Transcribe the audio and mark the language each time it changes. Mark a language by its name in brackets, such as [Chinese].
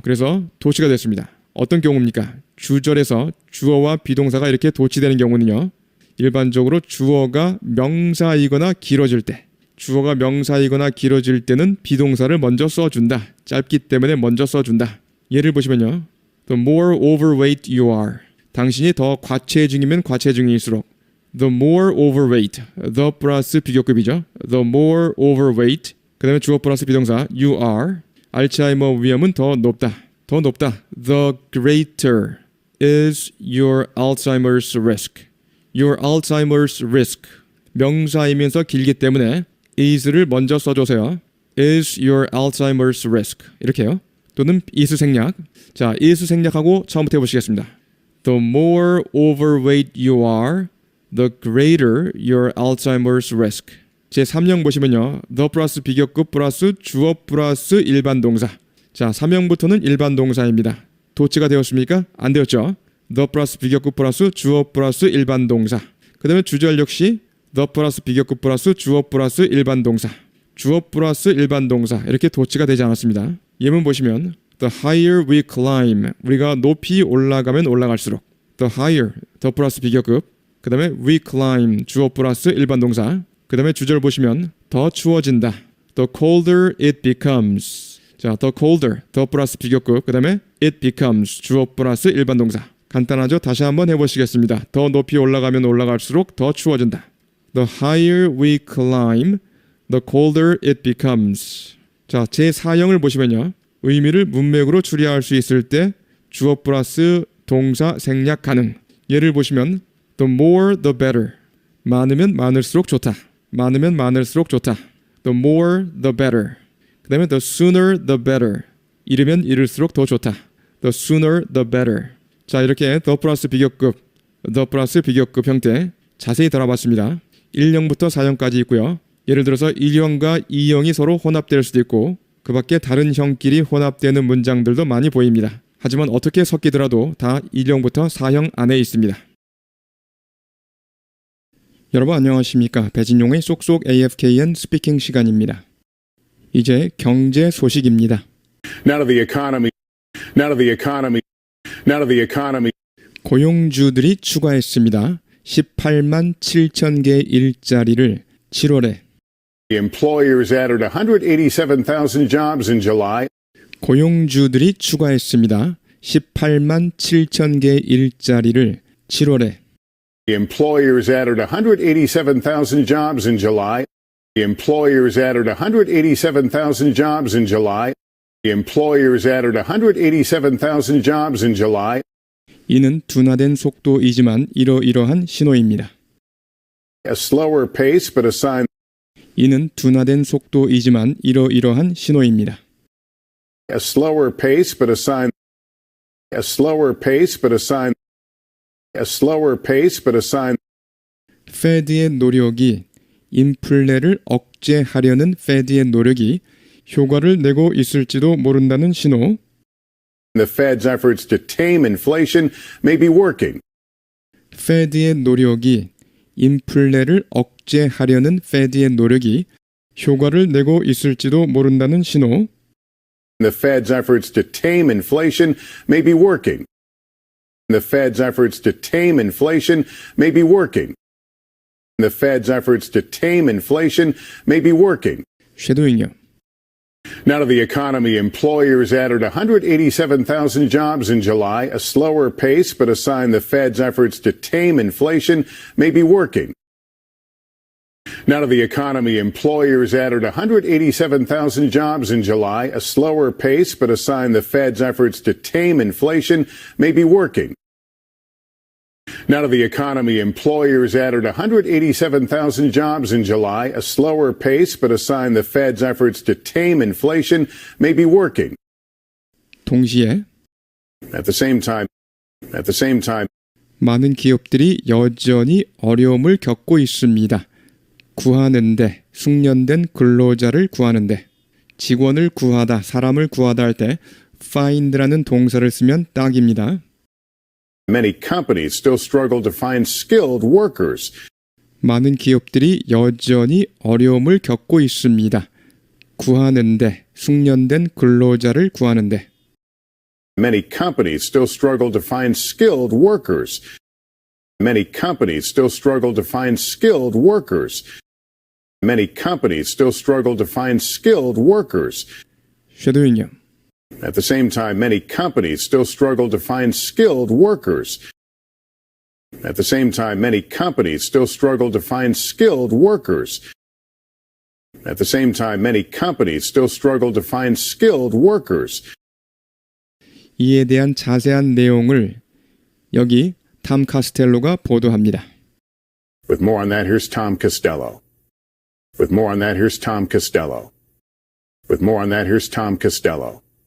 [Korean] 그래서 도치가 됐습니다. 어떤 경우입니까? 주절에서 주어와 비동사가 이렇게 도치되는 경우는요. 일반적으로 주어가 명사이거나 길어질 때, 주어가 명사이거나 길어질 때는 비동사를 먼저 써준다. 짧기 때문에 먼저 써준다. 예를 보시면요. [English] The more overweight you are. [Korean] 당신이 더 과체중이면 과체중일수록. [English] The more overweight. [Korean] The 플러스 비교급이죠. [English] The more overweight. [Korean] 그 다음에 주어 플러스 비동사 [English] you are. [Korean] 알츠하이머 위험은 더 높다. 더 높다. [English] The greater is your Alzheimer's risk. Your Alzheimer's risk. [Korean] 명사이면서 길기 때문에 is를 먼저 써줘서요. [English] is your Alzheimer's risk. [Korean] 이렇게요. 또는 is 생략. 자, is 생략하고 처음부터 해보시겠습니다. [English] The more overweight you are, the greater your Alzheimer's risk. [Korean] 제3형 보시면요. the 플러스 비교급 플러스 주어 플러스 일반 동사. 자, 3형부터는 일반 동사입니다. 도치가 되었습니까? 안 되었죠. the 플러스 비교급 플러스 주어 플러스 일반 동사. 그 다음에 주절 역시 the 플러스 비교급 플러스 주어 플러스 일반 동사. 주어 플러스 일반 동사. 이렇게 도치가 되지 않았습니다. 예문 보시면 [English] the higher we climb. [Korean] 우리가 높이 올라가면 올라갈수록. [English] the higher, the 플러스 비교급. [Korean] 그 다음에 [English] we climb. [Korean] 주어 플러스 일반 동사. 그 다음에 주절 보시면 더 추워진다. [English] The colder it becomes. [Korean] 자, [English] the colder, [Korean] the 플러스 비교급. 그 다음에 [English] it becomes. [Korean] 주어 플러스 일반 동사. 간단하죠? 다시 한번 해보시겠습니다. 더 높이 올라가면 올라갈수록 더 추워진다. [English] The higher we climb, the colder it becomes. [Korean] 자, 제4형을 보시면요. 의미를 문맥으로 추리할 수 있을 때 주어 플러스 동사 생략 가능. 예를 보시면 [English] the more the better. [Korean] 많으면 많을수록 좋다. 많으면 많을수록 좋다. [English] The more the better. [Korean] 그 다음에 [English] the sooner the better. [Korean] 이르면 이를수록 더 좋다. [English] The sooner the better. [Korean] 자, 이렇게 the 플러스 비교급, the 플러스 비교급 형태 자세히 다뤄봤습니다. 1형부터 4형까지 있고요. 예를 들어서 1형과 2형이 서로 혼합될 수도 있고 그 밖에 다른 형끼리 혼합되는 문장들도 많이 보입니다. 하지만 어떻게 섞이더라도 다 1형부터 4형 안에 있습니다. 여러분 안녕하십니까? 배진용의 쏙쏙 AFKN 스피킹 시간입니다. 이제 경제 소식입니다. [English] Now to the economy. Now to the economy. Now to the economy. [Korean] 고용주들이 추가했습니다. 18만 7천 개 일자리를 7월에. [English] Employers added 187,000 jobs in July. [Korean] 고용주들이 추가했습니다. 18만 7천 개 일자리를 7월에. [English] Employers added 187,000 jobs in July. Employers added 187,000 jobs in July. Employers added 187,000 jobs in July. [Korean] 이는 둔화된 속도이지만 이러이러한 신호입니다. [English] A slower pace, but a sign. [Korean] 이는 둔화된 속도이지만 이러이러한 신호입니다. [English] A slower pace, but a sign. A slower pace, but a sign. A slower pace, but a sign. [Korean] 페드의 노력이 인플레를 억제하려는 페드의 노력이 효과를 내고 있을지도 모른다는 신호. [English] The Fed's efforts to tame inflation may be working. [Korean] 페드의 노력이 인플레를 억제하려는 페드의 노력이 효과를 내고 있을지도 모른다는 신호. [English] The Fed's efforts to tame inflation may be working. The Fed's efforts to tame inflation may be working. The Fed's efforts to tame inflation may be working. [Korean] 쉐도잉요. [English] Now to the economy. Employers added 187,000 jobs in July, a slower pace, but a sign the Fed's efforts to tame inflation may be working. Now to the economy. Employers added 187,000 jobs in July, a slower pace, but a sign the Fed's efforts to tame inflation may be working. Now to the economy. Employers added 187,000 jobs in July, a slower pace, but a sign the Fed's efforts to tame inflation may be working. [Korean] 동시에 [English] At the same time, [Korean] 많은 기업들이 여전히 어려움을 겪고 있습니다. 구하는데, 숙련된 근로자를 구하는데, 직원을 구하다, 사람을 구하다 할 때 find라는 동사를 쓰면 딱입니다. [English] many companies still struggle to find skilled workers. [Korean] 많은 기업들이 여전히 어려움을 겪고 있습니다. 구하는데, 숙련된 근로자를 구하는데. [English] Many companies still struggle to find skilled workers. Many companies still struggle to find skilled workers. Many companies still struggle to find skilled workers. [Korean] 쉐도잉요. [English] At the same time, many companies still struggle to find skilled workers. At the same time, many companies still struggle to find skilled workers. At the same time, many companies still struggle to find skilled workers. [Korean] 이에 대한 자세한 내용을 여기 탐 카스텔로가 보도합니다. [English] With more on that, here's Tom Costello. With more on that, here's Tom Costello. With more on that, here's Tom Costello.